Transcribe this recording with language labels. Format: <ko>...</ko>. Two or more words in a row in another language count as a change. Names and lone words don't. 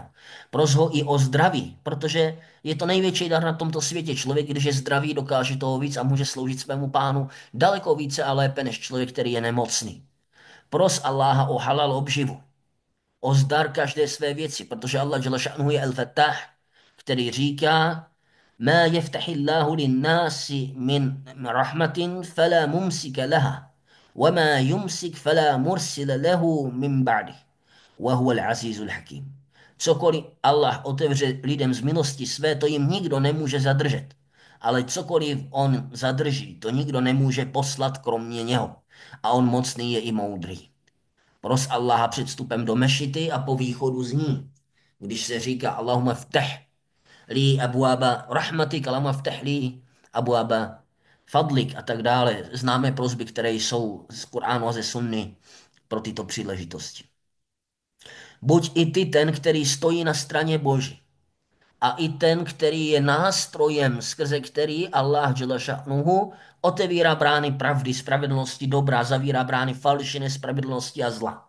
<cs>Pros ho i o zdraví, protože je to největší dar na tomto světě. Člověk, když je zdravý, dokáže toho víc a může sloužit svému pánu daleko více a lépe než člověk, který je nemocný. Pros Allaha o halal obživu, o zdar každé své věci, protože Allah</cs> <ar>جل شأنه</ar> <cs>je al-Fattah, který říká:</cs> <ar>ما يفتح الله للناس من رحمة فلا ممسك لها، وما يمسك فلا مرسل له من بعده، وهو العزيز الحكيم.</ar> <cs>Cokoliv Allah otevře lidem z milosti své, to jim nikdo nemůže zadržet. Ale cokoliv on zadrží, to nikdo nemůže poslat kromě něho. A on mocný je i moudrý. Pros Allaha před vstupem do mešity a po východu z ní. Když se říká</cs> <ar>اللهم افتح لي أبواب رحمتك، اللهم افتح لي أبواب فضلك</ar> <cs>a tak dále. Známe prosby, které jsou z Kuránu a ze Sunny pro tyto příležitosti. Buď i ty ten, který stojí na straně Boží, a i ten, který je nástrojem, skrze který Allah</cs> <ar>جل شأنه</ar> <cs>otevírá brány pravdy, spravedlnosti, dobra, zavírá brány falši, nespravedlnosti a zla.</cs>